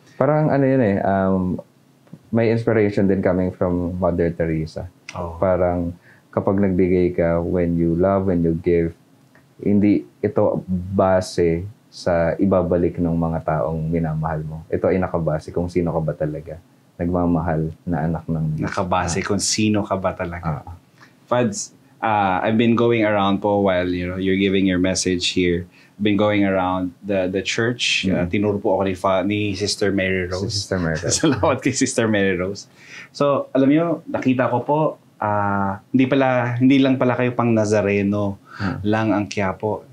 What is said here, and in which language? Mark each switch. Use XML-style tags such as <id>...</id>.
<tl>Parang ano yun may inspiration din coming from Mother Teresa. Parang kapag nagbigay ka,</tl> <en>when you love, when you give,</en> <tl>hindi ito base sa ibabalik ng mga taong minamahal mo. Ito ay nakabase kung sino ka ba talaga. Nagmamahal na anak ng Diyos. Nakabase kung sino ka ba talaga.</tl> <en>Fads, I've been going around po while you're giving your message here. I've been going around the church.</en> <tl>Tinuro po ako ni Sister Mary Rose. Sister Mary Rose. Salamat kay Sister Mary Rose. So, alam niyo, nakita ko po, hindi lang pala kayo pang Nazareno lang ang Quiapo.</tl>